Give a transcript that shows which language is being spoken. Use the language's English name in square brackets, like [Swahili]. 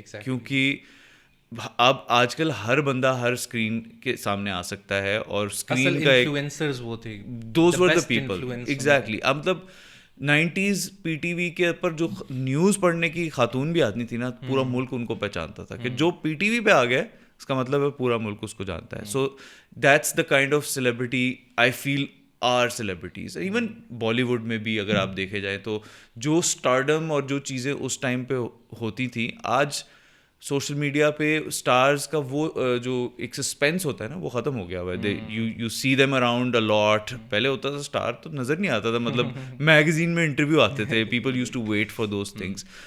[Urdu] کیونکہ اب آج کل ہر بندہ ہر اسکرین کے سامنے آ سکتا ہے, اور اسکرین کا انفلوئنسرز وہ تھے, [English] Those were the people. Exactly. [Urdu] اب مطلب 90s پی ٹی وی کے اوپر جو نیوز پڑھنے کی خاتون بھی آتی تھی نا, پورا ملک ان کو پہچانتا تھا کہ جو پی ٹی وی پہ آ گیا اس کا مطلب ہے پورا ملک اس کو جانتا ہے. [English] So that's the kind of celebrity I feel are celebrities. [Urdu] Even Bali would میں بھی اگر آپ دیکھے جائیں تو جو اسٹارڈم اور جو چیزیں اس ٹائم پہ ہوتی تھیں, آج سوشل میڈیا پہ اسٹارز کا وہ جو ایک سسپینس ہوتا ہے نا, وہ ختم ہو گیا ہوا ہے. [English] You see them around a lot. [Urdu] پہلے ہوتا تھا اسٹار تو نظر نہیں آتا تھا, مطلب میگزین میں انٹرویو آتے تھے, [English] People used to wait for those things.